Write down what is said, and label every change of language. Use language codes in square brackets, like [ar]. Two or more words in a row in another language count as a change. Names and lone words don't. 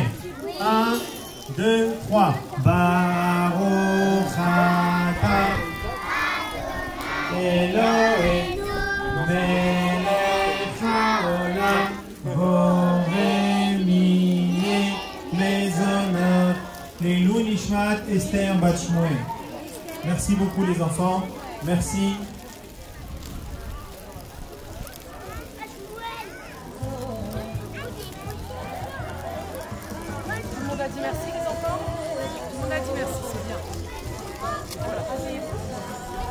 [fr] 1, 2, 3. [he] ברוך אתה אלוהים מלך העולם בורא מיני מזונות לעילוי נשמת אסתר בת שמואל. [fr] Merci beaucoup les enfants. Merci. On a dit merci les enfants. On a dit merci, c'est bien. Voilà, asseyez-vous.